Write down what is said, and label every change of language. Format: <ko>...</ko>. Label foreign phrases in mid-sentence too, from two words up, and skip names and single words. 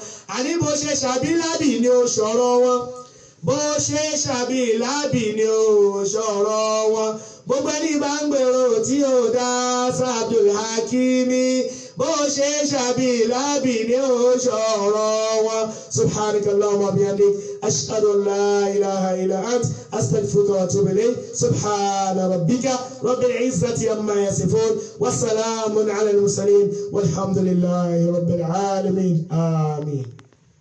<yo>Àní bó ṣe ṣàbílábì ni ó ṣọ̀rọ̀ wọn. Bó ṣe ṣàbílábì ni ó ṣọ̀rọ̀ wọn. Gbogbo ẹni bá ń gbèrò tí ó dá Abdul Hakimi, bó ṣe ṣàbílábì ni ó ṣọ̀rọ̀ wọn.</yo> <ar>سبحانك اللهم وبحمدك أشهد أن لا إله إلا أنت أستغفرك وأتوب إليك. سبحان ربك رب العزة عما يصفون وسلام على المرسلين والحمد لله رب العالمين. Amin.</ar>